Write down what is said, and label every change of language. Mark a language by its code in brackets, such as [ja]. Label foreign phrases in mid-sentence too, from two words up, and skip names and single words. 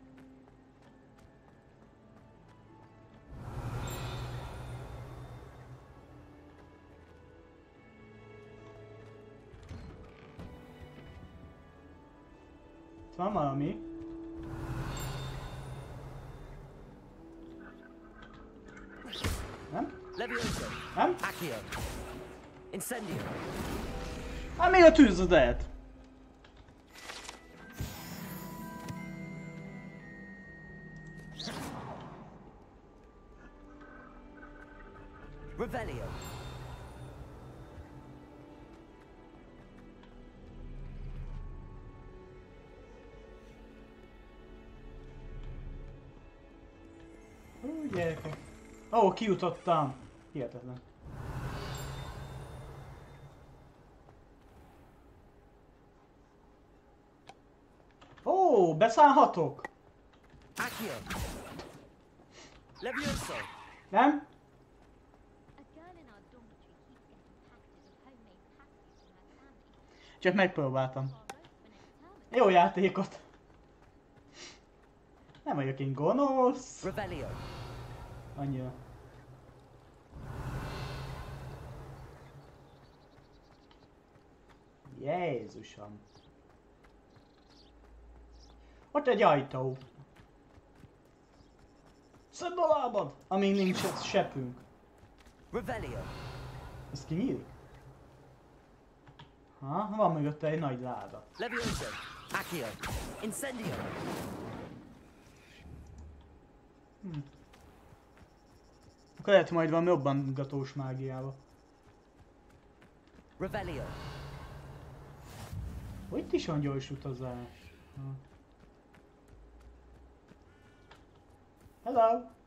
[hu] Van valami? Nem? Levioso. Nem? Accio. Incendio. Hát még a tűz az lehet. Revelio. Gyerekek. Ó, kijutottam. Hihetetlen. Ó, beszállhatok? Accio. Levioso. Nem? Csak megpróbáltam. Jó játékot. Nem vagyok én gonosz. Revelio. Annyira. Jézusom. Ott egy ajtó. Szedd a lábad, amíg nincs sepünk. Revelio. Ez kinyílik? Ha, van mögötte egy nagy láda. Levioso. Accio. Incendio. Akkor lehet majd valami robbangatós mágiával. Revelio. Ó, itt is van gyors utazás. Ha. Hello!